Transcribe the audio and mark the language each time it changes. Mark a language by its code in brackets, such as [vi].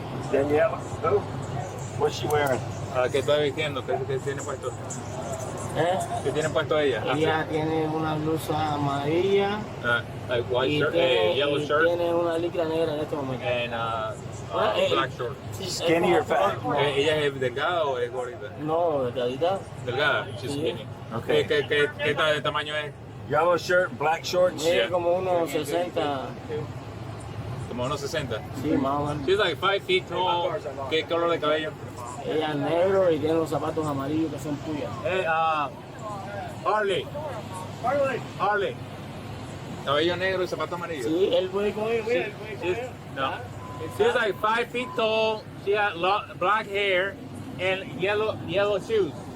[en] Danielle, what's she wearing? [es] ¿Qué está vistiendo? ¿Qué tiene puesto? ¿Qué tiene puesto ella? Ella tiene una blusa amarilla [en] Like white [es] y [en] shirt, yellow shirt, [es] tiene una licra negra en este momento. [en] and black short. Skinny or fat? [es] ¿Ella es delgada o es gordita? No, delgadita. Delgada, [en] she's skinny. Okay. [es] ¿Qué tamaño es? [en] Yellow shirt, black shorts. [es] Mide como unos 60. Como unos 60. Sí, más o menos. [en] She's like 5 feet tall. [es] ¿Qué color de cabello? Ella es negro y tiene los zapatos amarillos que son puyas. Harley. Cabello negro y zapatos amarillos. Sí, él puede con ella, mira, él puede con ella. [en] No. She's like 5 feet tall. She had black hair and yellow shoes.